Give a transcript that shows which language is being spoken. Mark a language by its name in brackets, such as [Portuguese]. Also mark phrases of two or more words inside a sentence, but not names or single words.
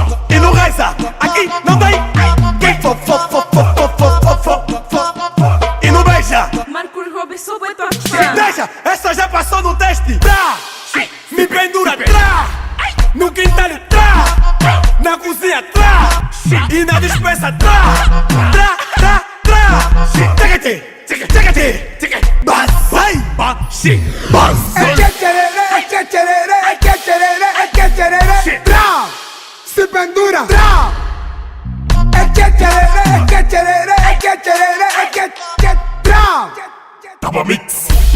[Portuguese] E não reza, aqui não tem quem fo, fo, fo, fo, fo, fo, fo, fo, fo. E não beija. Marcos Robson é tua Deixa, essa já passou no teste. Me pendura, no quintal, na cozinha, e na dispensa, Tchekete, tchekete, tchekete, basai, bashi, basai. Se pendura. Tava mix.